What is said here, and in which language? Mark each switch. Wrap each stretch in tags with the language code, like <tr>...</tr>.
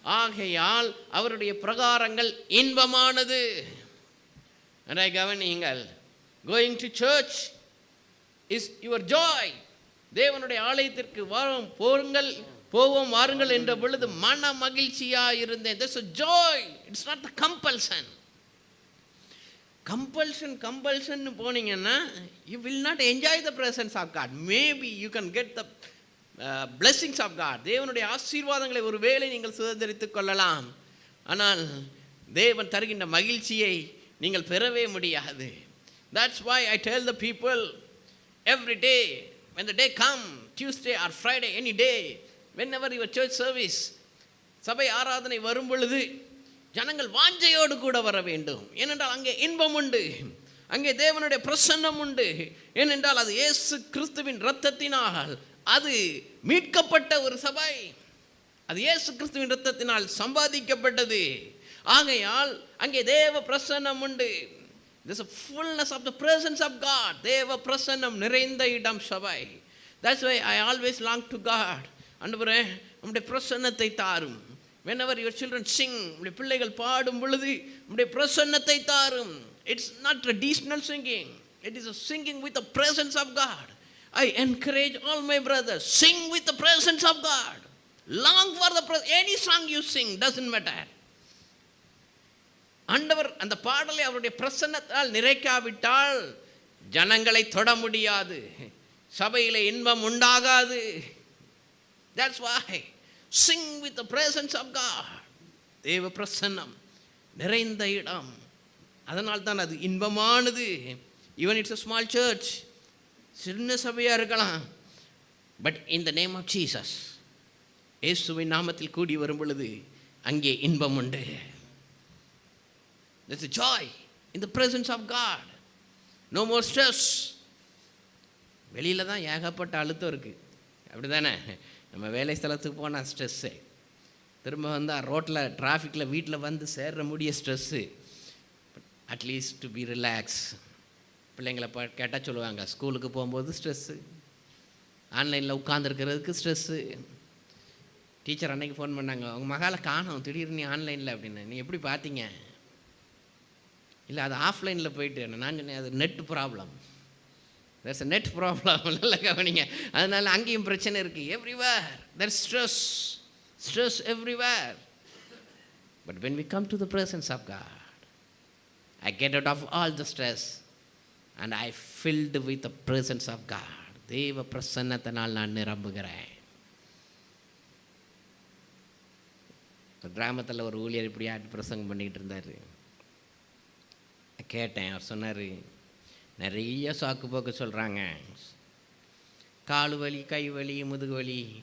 <ta>ஆகையால் அவருடைய பிரகாரங்கள் இன்பமானது. கவனியுங்கள்,</ta> <en>Going to church is your joy.</en> <ta>தேவனுடைய ஆலயத்திற்கு வரும் போருங்கள், போவோம் வாருங்கள் என்ற பொழுது மன மகிழ்ச்சியாக இருந்தேன்.</ta> <en>There's a joy. It's not the compulsion. Compulsion</en> <ta>போனீங்கன்னா</ta> <en>you will not enjoy the presence of God. Maybe you can get the blessings of God.</en> <ta>தேவனுடைய ஆசீர்வாதங்களை ஒருவேளை நீங்கள் சுதந்திரித்துக் கொள்ளலாம். ஆனால் தேவன் தருகின்ற மகிழ்ச்சியை நீங்கள் பெறவே முடியாது.</ta> <en>That's why I tell the people every day, when the day come, Tuesday or Friday, any day, whenever your church service,</en> <ta>சபை ஆராதனை வரும் பொழுது ஜனங்கள் வாஞ்சையோடு கூட வர வேண்டும். ஏனென்றால் அங்கே இன்பம் உண்டு, அங்கே தேவனுடைய பிரசன்னம் உண்டு. ஏனென்றால் அது இயேசு கிறிஸ்துவின் இரத்தத்தினால் அது மீட்கப்பட்ட ஒரு சபை, அது இயேசு கிறிஸ்துவின் இரத்தத்தினால் சம்பாதிக்கப்பட்டது. ஆகையால் அங்கே தேவ பிரசன்னம் உண்டு.</ta> <en>There's a fullness of the presence of God.</en> <ta>தேவ பிரசன்னம் நிறைந்த இடம் சபை.</ta> <en>That's why I always long to God.</en> <ta>ஆண்டவரே உம்முடைய பிரசன்னத்தை தாரும்.</ta> <en>Whenever your children sing,</en> <ta>உம்முடைய பிள்ளைகள் பாடும் பொழுது உம்முடைய பிரசன்னத்தை தாரும்.</ta> <en>It's not traditional singing. It is a singing with the presence of God. I encourage all my brothers, sing with the presence of God. Long for the any song you sing, doesn't matter.</en> <ta>ஆண்டவர் அந்த பாடலை அவருடைய பிரசன்னத்தால் நிறைக்காவிட்டால் ஜனங்களை தொட முடியாது, சபையிலே இன்பம் உண்டாகாது.</ta> <en>That's why sing with the presence of God.</en> <ta>தேவ பிரசன்னம் நிறைந்த இடம், அதனால் தான் அது இன்பமானது.</ta> <en>Even it's a small church,</en> <ta>சின்ன சபையாக இருக்கலாம்,</ta> <en>but in the name of Jesus,</en> <ta>இயேசுவின் நாமத்தில் கூடி வரும் பொழுது அங்கே இன்பம் உண்டு.</ta> <en>There's a joy in the presence of God. No more stress.</en> <ta>வெளியில் தான் ஏகப்பட்ட அழுத்தம் இருக்குது, அப்படி தானே? நம்ம வேலை ஸ்தலத்துக்கு போனால் ஸ்ட்ரெஸ்ஸு, திரும்ப வந்தால் ரோட்டில் டிராஃபிக்கில் வீட்டில் வந்து சேர்ற முடிய stress.</ta> <en>At least to be relax.</en> <ta>பிள்ளைங்களை கேட்டால் சொல்லுவாங்க, ஸ்கூலுக்கு போகும்போது ஸ்ட்ரெஸ்ஸு, ஆன்லைனில் உட்காந்துருக்கிறதுக்கு ஸ்ட்ரெஸ்ஸு. டீச்சர் அன்னைக்கு ஃபோன் பண்ணாங்க, உங்கள் மகாலை காணோம் திடீர்னு நீ ஆன்லைனில் அப்படின்னு. நீ எப்படி பார்த்தீங்க? இல்லை அது ஆஃப்லைனில் போயிட்டு. நான் சொன்னேன் அது net problem.</ta> <en>there's a net problem.</en> <ta>நல்லா கவனிங்க. அதனால் அங்கேயும் பிரச்சனை இருக்குது.</ta> <en>Everywhere there's stress everywhere. But when we come to the presence of God, I get out of all the stress and I filled with the presence of God.</en> <ta>தேவ பிரசன்னத்தினால் நான் நிரம்புகிறேன். கிராமத்தில் ஒரு ஊழியர் இப்படி ஆட்டு பிரசங்கம் பண்ணிக்கிட்டு இருந்தார். கேட்டேன், அவர் சொன்னார், நிறைய சாக்கு போக்கு சொல்கிறாங்க, காலு வலி, கை வலி, முதுகு வலி.</ta>